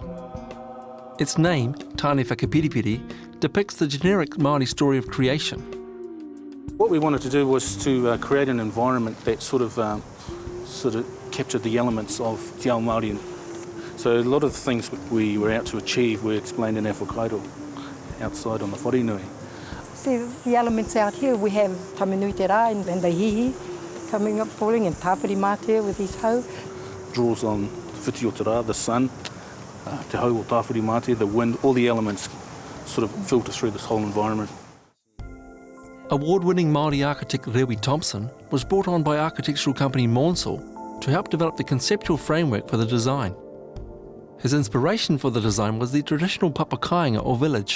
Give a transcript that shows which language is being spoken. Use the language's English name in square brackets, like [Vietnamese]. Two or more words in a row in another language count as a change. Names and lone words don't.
[English] Its name, Tāne Whakapiripiri, depicts the generic Māori story of creation. What we wanted to do was to create an environment that sort of captured the elements of [Māori] Te Ao Māori. [English] So a lot of the things we were out to achieve were explained in our whakairo outside on the [Māori] whare nui. [English] See the elements out here, we have tamanui te rā and the hihi coming up falling, and tāpiri mātea with his hau. Draws on the [Māori] whiti o te rā, [English] the sun, [Māori] te hau o tāwhiri mātea, [English] the wind, all the elements sort of filter through this whole environment. Award-winning Māori architect Rewi Thompson was brought on by architectural company Monsell to help develop the conceptual framework for the design. His inspiration for the design was the traditional papakainga or village.